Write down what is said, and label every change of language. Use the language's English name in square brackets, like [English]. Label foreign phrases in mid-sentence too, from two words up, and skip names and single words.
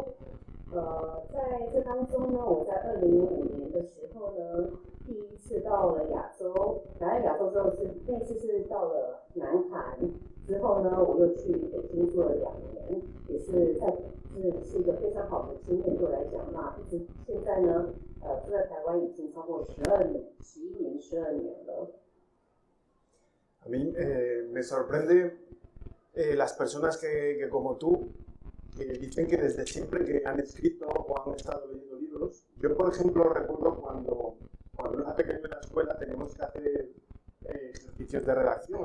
[Chinese] 在这当中呢，我在2005年的时候呢，第一次到了亚洲，来到亚洲之后那次是到了南韩，之后呢，我又去北京做了2年，也是一个非常好的经验对我来讲。那一直现在呢，住在台湾已经超过11年、12年了。 [Spanish] A mí me sorprende las personas que como tú dicen que desde siempre que han escrito o han estado leyendo libros. Yo, por ejemplo, recuerdo cuando era pequeño en la escuela teníamos que hacer ejercicios de redacción.